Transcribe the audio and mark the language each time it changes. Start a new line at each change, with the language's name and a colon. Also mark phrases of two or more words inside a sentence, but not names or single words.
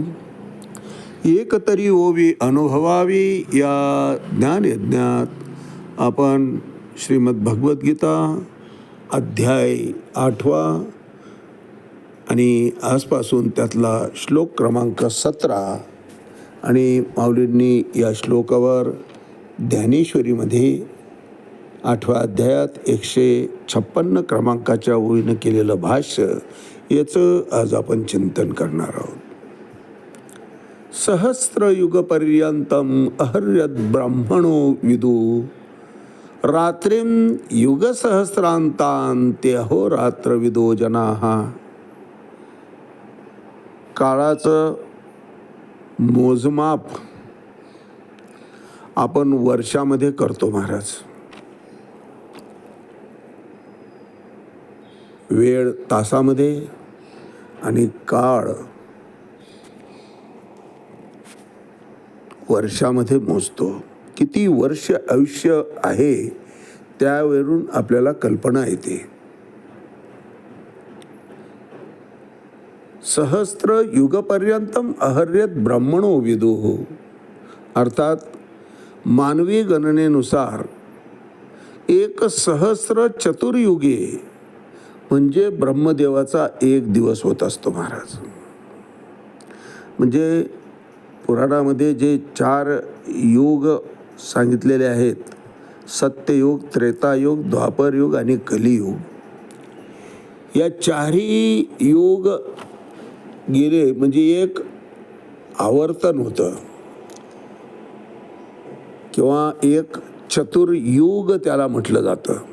Marathi: एक तरी ओवी अनुभवावी या ज्ञानयज्ञात आपण श्रीमद भगवद्गीता अध्याय 8 आणि आजपासून त्यातला श्लोक क्रमांक 17 आणि माऊलींनी या श्लोकावर ज्ञानेश्वरीमध्ये 8व्या अध्यायात 156 क्रमांकाच्या ओळीनं केलेलं भाष्य याचं आज आपण चिंतन करणार आहोत.
Sanskrit: सहस्रयुगपर्यंतम अहर्यद ब्राह्मणो विदु, रात्रिं युगसहस्रांतांते अहोरात्र विदो जनाः.
Marathi: काळाचं मोजमाप आपण वर्षामध्ये करतो महाराज. वेळ तासामध्ये आणि काळ वर्षामध्ये मोजतो. किती वर्ष आयुष्य आहे त्यावरून आपल्याला कल्पना येते.
Sanskrit: सहस्र युगपर्यंतम अहर्यत ब्रह्मणो विदुः,
Marathi: अर्थात मानवी गणनेनुसार 1,000 चतुर्युगे म्हणजे ब्रह्मदेवाचा 1 दिवस होत असतो महाराज. म्हणजे पुराणामध्ये जे 4 युग सांगितलेले आहेत, सत्ययुग, त्रेतायुग, द्वापरयुग आणि कलियुग, या 4ही युग गेले म्हणजे एक आवर्तन होतं किंवा एक चतुर्युग त्याला म्हटलं जातं.